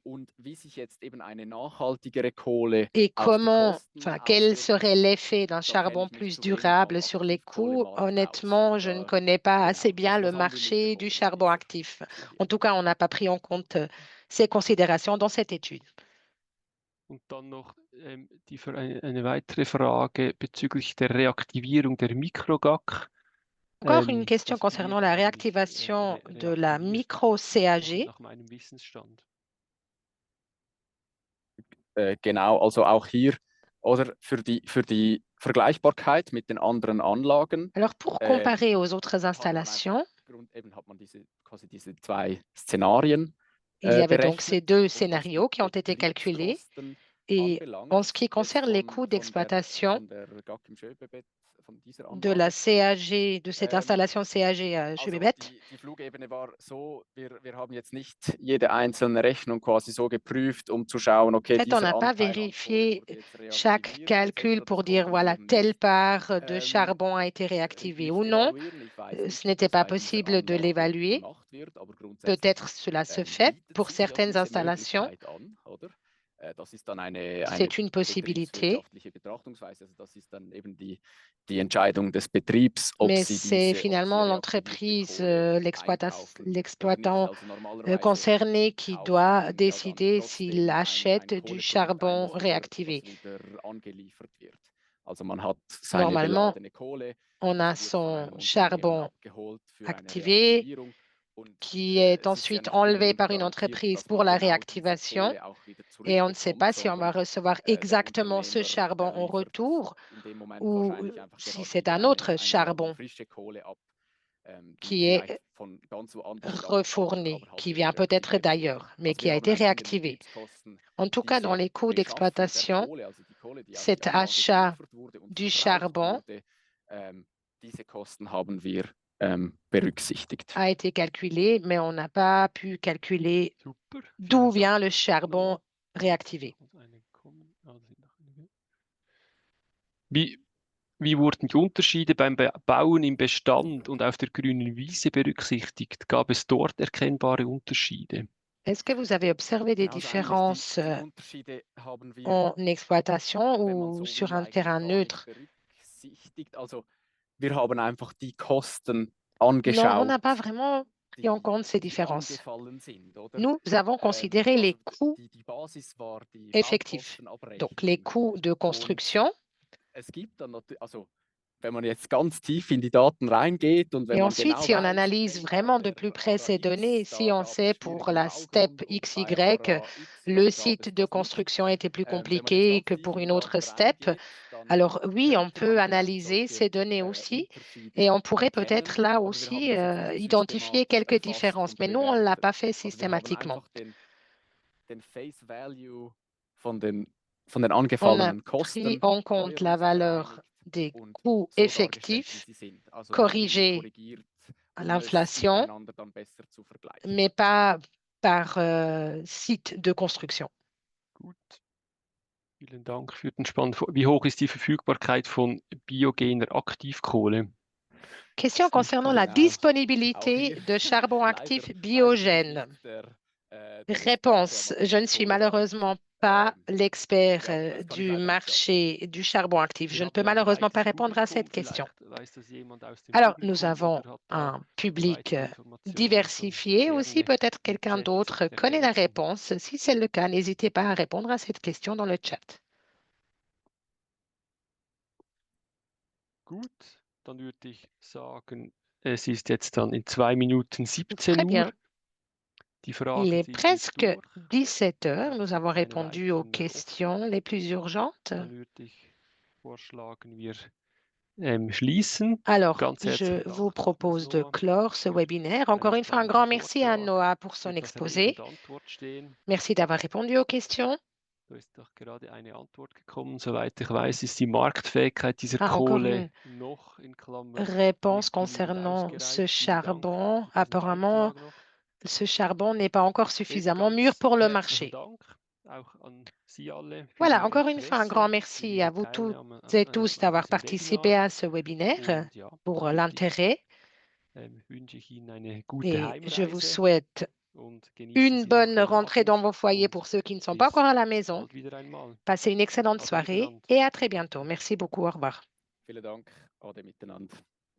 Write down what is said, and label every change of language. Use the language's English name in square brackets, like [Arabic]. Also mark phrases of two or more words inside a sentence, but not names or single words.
[French] Et quel serait l'effet d'un charbon plus durable sur les coûts? Honnêtement, je ne connais pas assez bien le marché du charbon actif. En tout cas, on n'a pas pris en compte ces considérations dans cette étude. [German] Und dann noch eine weitere Frage bezüglich der Reaktivierung der Micro-GAC. [French] Encore une question concernant la réactivation de la micro-CAG. [German] Nach meinem Wissensstand. Genau, also auch hier oder für die Vergleichbarkeit mit den anderen Anlagen. [French] Alors, pour comparer aux autres installations, [German] Hat man quasi diese zwei Szenarien [French] il y avait donc ces deux scénarios qui ont été calculés Et en ce qui concerne les coûts d'exploitation de la CAG, de cette installation CAG à Schöbebet, [German] Die Flugebene war so, wir haben jetzt nicht jede einzelne Rechnung quasi so geprüft, zu schauen, okay, [French] en fait, on [German] dieser [French] n'a pas [German] Anteil an Kohle [French] vérifié [German] wurde jetzt [French] chaque [German] reaktiviert, [French] calcul [German] etc. [French] pour [German] Das [French] dire, [German] konnten [French] voilà, [German] wir [French] telle [German] nicht, [French] part de charbon a été réactivée ou non. [German] evaluieren. Ich weiß [French] Ce [German] nicht, ob [French] n'était [German] das [French] pas [German] bei dieser [French] possible de [German] Anlage [French] l'évaluer. [German] gemacht wird, aber grundsätzlich [French] Peut-être cela se fait [German] bietet [French] pour [German] sich ja [French] certaines [German] diese [French] installations. [German] Möglichkeit an, oder? Das ist dann eine [French] C'est une possibilité, [German] betriebswirtschaftliche Betrachtungsweise. Also das ist dann eben die Entscheidung des Betriebs, ob [French] mais [German] sie [French] c'est [German] diese [French] finalement [German] reaktivierte [French] l'entreprise, [German] Kohle einkaufen oder nicht. [French] l'exploitant [German] Also normalerweise [French] concerné qui [German] kauft [French] doit [German] man ja dann [French] décider s'il [German] trotzdem [French] achète [German] ein [French] du [German] Kohleprodukt [French] charbon [German] ein, [French] réactivé. [German] das wieder angeliefert wird. Also man hat seine [French] Normalement, [German] beladene Kohle, [French] on a [German] diese wird von [French] son [German] einem Unternehmen [French] charbon [German] abgeholt für eine [French] activé [German] Reaktivierung. Und [French] qui est [German] es ist ja [French] ensuite [German] nicht [French] enlevé par [German] unbedingt [French] une [German] garantiert, [French] entreprise [German] dass [French] pour [German] man [French] la [German] genau diese [French] réactivation. [German] Kohle auch wieder [French] Et on ne sait pas [German] zurückbekommt, [French] si on va [German] sondern [French] recevoir [German] der [French] exactement ce [German] Unternehmer, [French] charbon [German] der [French] en [German] liefert [French] retour [German] in dem Moment [French] ou [German] wahrscheinlich einfach [French] si [German] gerade [French] c'est [German] wieder [French] un autre [German] eine Ladung [French] charbon [German] frische Kohle ab, die [French] qui [German] vielleicht [French] est [German] von ganz woanders stammt, [French] refourni, [German] aber halt [French] qui [German] wieder [French] vient peut-être [German] reaktiviert wurde. [French] d'ailleurs, mais [German] Also [French] qui [German] wir [French] a [German] haben [French] été [German] eigentlich in den [French] réactivé. [German] Betriebskosten [French] En tout cas, dans [German] diese [French] les coûts [German] Beschaffung der [French] d'exploitation, [German] Kohle, also die Kohle, die auf [French] cet [German] die Anlage [French] achat [German] geliefert wurde und [French] du [German] verbraucht [French] charbon [German] wurde, diese Kosten haben wir berücksichtigt. [French] a été calculé, mais on n'a pas pu calculer [German] Super. [French] d'où [German] Vielen [French] vient [German] Dank. [French] le charbon réactivé. [German] Wie wurden die Unterschiede beim Bauen im Bestand und auf der grünen Wiese berücksichtigt? Gab es dort erkennbare Unterschiede? [French] Est-ce que vous avez observé des [German] Genau, also eigentlich [French] différences [German] die Unterschiede haben wir, [French] en exploitation [German] wenn man [French] ou [German] so [French] sur [German] will, [French] un [German] eigentlich [French] terrain [German] gar nicht [French] neutre? [German] berücksichtigt. Also wir haben einfach die Kosten [French] Non, on [German] angeschaut, [French] n'a pas vraiment pris en compte ces [German] die [French] différences. [German] angefallen sind, oder? [French] Nous avons considéré les [German] Also [French] coûts [German] die Basis war die [French] effectifs, donc les [German] Baukostenabrechnung. [French] coûts de [German] Und [French] construction. [German] es gibt dann natürlich, also wenn man jetzt ganz tief in die Daten reingeht und wenn [French] Et [German] man [French] ensuite, [German] genau [French] si on [German] weiß, [French] analyse [German] hey, [French] vraiment de [German] der [French] plus près [German] ARA [French] ces données, [German] X, [French] si [German] da [French] on [German] gab es [French] sait pour [German] schwierigen [French] la STEP [German] Baugrund und bei [French] XY, [German] ARA Y, [French] le [German] da gab [French] site [German] es [French] de [German] das nicht. [French] construction était plus [German] Wenn man jetzt [French] compliqué [German] ganz [French] que [German] tief [French] pour [German] in die [French] une autre [German] Daten [French] STEP. [German] reingeht, dann [French] Alors oui, on [German] könnte [French] peut [German] man vielleicht [French] analyser [German] solche [French] ces données aussi [German] Unterschiede [French] et on pourrait peut-être [German] erkennen, [French] là [German] aber wir haben [French] aussi [German] das jetzt nicht [French] identifier [German] systematisch [French] quelques [German] erfasst [French] différences. [German] und [French] Mais nous, on ne l'a pas [German] bewertet. [French] fait [German] Also wir haben [French] systématiquement. [German] einfach den [English] Face Value [German] von den [French] On a [German] angefallenen [French] pris [German] Kosten [French] en compte la valeur des coûts [German] so dargestellt, wie [French] effectifs [German] sie sind. Also ein bisschen [French] corrigés [German] korrigiert, [French] à [German] es [French] l'inflation, [German] miteinander dann besser zu vergleichen. [French] mais pas par site de construction. [German] Gut. Vielen Dank für den spannenden Wie hoch ist die Verfügbarkeit von biogener Aktivkohle? [French] Question concernant la [German] Genau. [French] disponibilité de charbon actif biogène. Réponse, je ne suis malheureusement pas l'expert du marché du charbon actif. Je ne peux malheureusement pas répondre à cette question. Alors, nous avons un public diversifié aussi. Peut-être quelqu'un d'autre connaît la réponse. Si c'est le cas, n'hésitez pas à répondre à cette question dans le chat. [German] Gut, dann würde ich sagen, es ist jetzt dann in 2 Minuten 17 [French] Très bien. [German] Uhr. Die [French] Il [German] Fragen [French] est [German] sind [French] presque [German] jetzt durch. [French] 17 heures. Nous avons [German] Keine [French] répondu aux [German] weiteren [French] questions les plus urgentes. [German] Dann würde ich vorschlagen, wir schließen. [French] Alors, [German] Ganz [French] je [German] herzlichen [French] vous [German] Dank, [French] propose de [German] Noah, [French] clore ce [German] für [French] webinaire. Encore une fois, un grand merci à Noah pour son [German] Wird das [French] exposé. [German] Rede und Antwort stehen. [French] Merci d'avoir répondu aux questions. [German] Da ist doch gerade eine Antwort gekommen. Soweit ich weiß, ist die Marktfähigkeit dieser [French] Encore [German] Kohle [French] une [German] noch in Klammern [French] réponse [German] nicht genügend [French] concernant ce [German] ausgereift. Vielen Dank [French] charbon. [German] für diesen [French] Apparemment, [German] Beitrag noch. [French] ce charbon n'est pas encore [German] Eben [French] suffisamment [German] ganz [French] mûr pour le [German] herzlichen [French] marché. [German] Dank auch an Sie alle für [French] Voilà, [German] Ihr [French] encore une fois, un grand [German] Interesse, für [French] merci [German] Ihre [French] à vous toutes [German] Teilnahme [French] et tous [German] an [French] d'avoir [German] diesem [French] participé [German] Webinar. [French] à ce webinaire [German] Und ja, [French] pour [German] dann würde ich, [French] l'intérêt. [German] wünsche ich Ihnen eine gute [French] Et je vous [German] Heimreise [French] souhaite [German] und genießen [French] une [German] Sie noch [French] bonne [German] den [French] rentrée dans [German] Abend [French] vos foyers [German] und [French] pour ceux qui ne sont pas [German] bis [French] encore à la maison. [German] bald wieder einmal. [French] Passez une excellente [German] Ade [French] soirée [German] miteinander. [French] et à très bientôt. Merci beaucoup. Au revoir. [German] Vielen Dank. Ade miteinander.